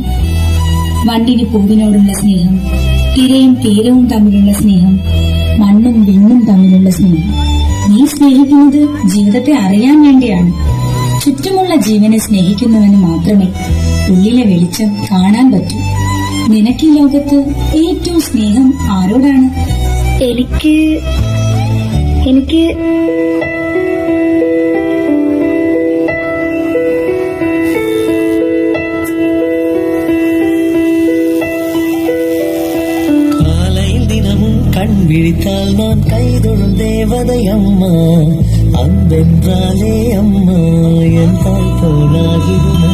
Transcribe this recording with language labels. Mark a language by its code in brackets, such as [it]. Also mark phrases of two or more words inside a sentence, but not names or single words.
[ml] വണ്ടിന് പൂവിനോടുള്ള സ്നേഹം, തിരയും തീരവും തമ്മിലുള്ള സ്നേഹം, മണ്ണും വിണ്ണും തമ്മിലുള്ള സ്നേഹം. നീ സ്നേഹിക്കുന്നത് ജീവിതത്തെ അറിയാൻ വേണ്ടിയാണ്. ചുറ്റുമുള്ള ജീവനെ സ്നേഹിക്കുന്നവന് മാത്രമേ ഉള്ളിലെ വെളിച്ചം കാണാൻ പറ്റൂ. നിനക്ക് ഈ ലോകത്ത് ഏറ്റവും സ്നേഹം ആരോടാണ്? എനിക്ക് [ta] விழித்தால் நான் கைதொழும் தேவதை அம்மா, அன்பென்றாலே அம்மா என் தாய் போலாகிடுமா.